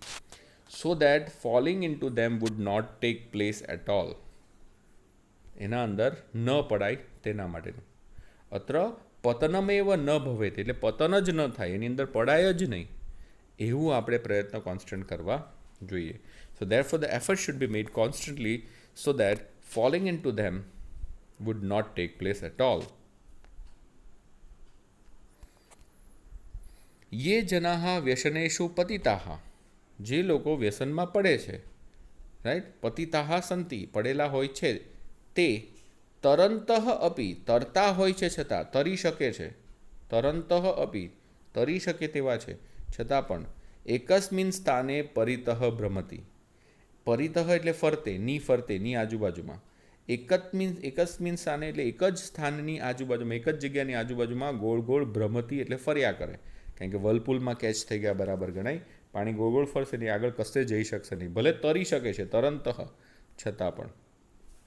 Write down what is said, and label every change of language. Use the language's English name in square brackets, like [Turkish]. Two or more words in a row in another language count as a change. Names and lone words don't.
[English] so that falling in to them would not take place at all, [Gujarati] એના અંદર ન પડાય તેના માટેનું. [Sanskrit] अत्र पतनमेव न भवेत [Gujarati] એટલે પતન જ ન થાય, એની અંદર પડાય જ નહીં, એવું આપણે પ્રયત્ન કોન્સ્ટન્ટ કરવા જોઈએ. [English] સો therefore the effort should be made constantly so that falling into them would not take place at all. [Sanskrit] ये जनाः व्यसनेषु पतिताः, [Gujarati] જે લોકો વ્યસનમાં પડે છે, રાઈટ, [Sanskrit] पतिताः संति [Gujarati] પડેલા હોય છે, તે [Sanskrit] तरंतः अपी [Gujarati] તરતા હોય છે છતાં, તરી શકે છે, [Sanskrit] तरंतः अपी [Gujarati] તરી શકે તેવા છે છતાં પણ, [Sanskrit] एकस्मिन स्थाने परितः भ्रमति, [Gujarati] પરિતઃ એટલે ફરતે, ની આજુબાજુમાં, [Sanskrit] एकस्मिन स्थाने [Gujarati] એટલે એક જ સ્થાનની આજુબાજુમાં, એક જ જગ્યાની આજુબાજુમાં ગોળ ગોળ ભ્રમતી એટલે ફર્યા કરે, કારણ કે વર્લપૂલમાં કેચ થઈ ગયા બરાબર ગણાય, પાણી ગોળ ગોળ ફરશે નહીં, આગળ કશે જઈ શકશે નહીં, ભલે તરી શકે છે તરંતઃ છતાં પણ, રાઈટ.